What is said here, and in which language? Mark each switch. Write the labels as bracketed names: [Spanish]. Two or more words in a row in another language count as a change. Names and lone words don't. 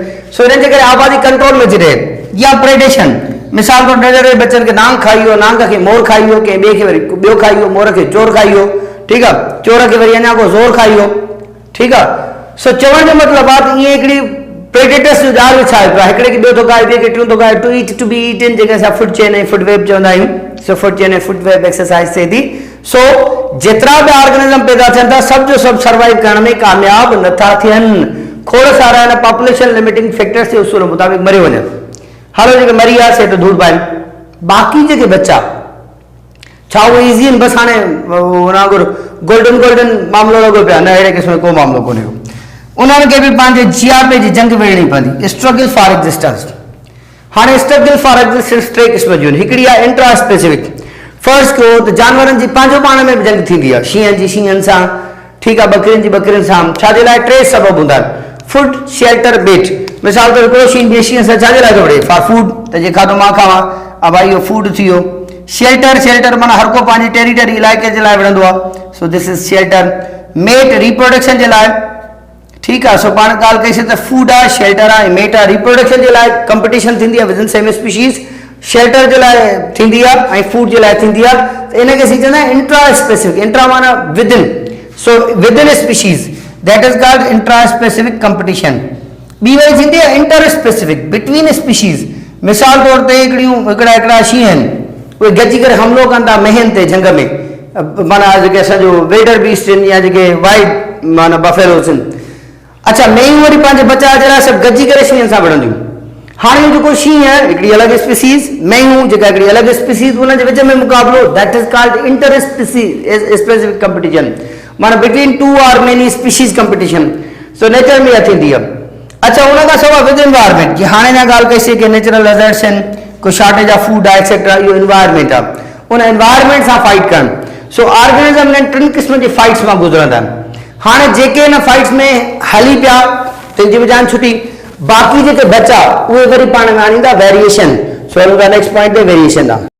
[Sindhi] सो हिननि जे करे आबादी कंट्रोल में अची रहे। या प्रेडेशन, मिसाल तौर ॾेढर जे बचनि खे नांग खाई वियो, नांग खे मोर खाई वियो, कंहिं ॿिए खे वरी ॿियो खाई वियो, मोर खे चोर खाई वियो। ठीकु आहे, चोर खे वरी अञा को ज़ोर खाई वियो। ठीकु आहे। सो चवण जो मतिलबु आहे त ईअं हिकिड़ी प्रेडेटर्स जो जाल विछाए पियो आहे, हिकिड़े खे ॿियो थो खाए, ॿिए खे टियों थो खाए। [English] to eat to be eaten, [Sindhi] जेके असां [English] food chain [Sindhi] ऐं [English] food web [Sindhi] चवंदा आहियूं। सो [English] food chain [Sindhi] ऐं [English] food web exercise [Sindhi] थिए थी। सो जेतिरा बि ऑर्गेनिज़म पैदा थियनि था, सभु जो सभु सर्वाइव करण में कामयाब नथा थियनि। खोड़ सारा हिन [English] population limiting factors [Sindhi] जे उसूल मुताबिक़ मरी वञनि। हलो, जेके मरी विया से त धूड़ पाइनि। बाक़ी जेके बच्चा, छा उहे ईज़ी आहिनि? बसि हाणे वांगुरु गोल्डन मामिलो लॻो पिया? न, अहिड़े क़िस्म जो को मामिलो कोन्हे। उन्हनि खे बि पंहिंजे जियापे जी जंग विड़णी पवंदी, [English] struggle for existence. [Sindhi] हाणे [English] struggle for existence [Sindhi] 3 क़िस्म जूं आहिनि। हिकिड़ी आहे [English] intra specific. [Sindhi] फर्ज़ कयो त जानवरनि जी पंहिंजो पाण में बि जंग थींदी आहे, शींहनि जी शींहनि सां, ठीकु आहे, बकरियुनि जी बकरियुनि सां। छाजे लाइ? 3 सबब हूंदा आहिनि, [English] food, shelter, bet. [Sindhi] मिसाल तौर हिकिड़ो शींहं ॿिए शींहं सां छाजे लाइ थो विढ़े? [English] for food, [Sindhi] त जे खाधो मां खावां, हा भाई इहो फूड थी वियो। शेल्टर माना हर को पंहिंजी टेरिटरी इलाइक़े जे लाइ विढ़ंदो आहे। [English] so this is shelter. mate, reproduction [Sindhi] जे लाइ। ठीकु आहे। सो पाण ॻाल्हि कईसीं त फूड आहे, शेल्टर आहे, मेट आहे। रिप्रोडक्शन जे लाइ कंपटीशन थींदी आहे [English] within same species, [Sindhi] शेल्टर जे लाइ थींदी आहे ऐं फूड जे लाइ थींदी आहे। त इनखे असीं चवंदा आहियूं [English] intra specific. intra माना within, so within species, that is called intra specific competition। [Sindhi] ॿी वरी थींदी आहे [English] inter specific, between species. [Sindhi] मिसाल तौर ते हिकिड़ा शींहं आहिनि, उहे गॾिजी करे हमिलो कनि था मेहनि ते जंग में, माना जेके असांजो [English] wildebeest [Sindhi] आहिनि या जेके वाइट माना बफेलोस आहिनि। अच्छा, मेयूं वरी पंहिंजे बचा जे लाइ सभु गॾिजी करे शींहनि सां विढ़ंदियूं। हाणे जेको शींहुं है हिकिड़ी अलॻि स्पीसीज़, मैं हूं जेका हिकिड़ी अलॻि स्पीसीज़, उन जे विच में मुक़ाबलो, [English] that is called inter specific competition, माना between two और many species competition। [Sindhi] सो नेचर में थींदी आहे। अच्छा, उन खां सवाइ [English] with environment, [Sindhi] जी हाणे अञा ॻाल्हि कईसीं कि [English] natural hazards [Sindhi] आहिनि, को [English] shortage of food [Sindhi] आहे एक्सेट्रा, इहो एनवायरमेंट आहे, उन एनवायरमेंट सां फाइट करणु। सो ऑर्गेनिज़म ने टिनि क़िस्म जी फाइट्स मां गुज़रंदा आहिनि। हाणे जेके इन फाइट्स में हली पिया तंहिंजी बि जान छुटी, बाक़ी जेके बचा उहे वरी पाण में आणींदा वेरिएशन। सो [English] next point [Sindhi] ते वेरिएशन आहे।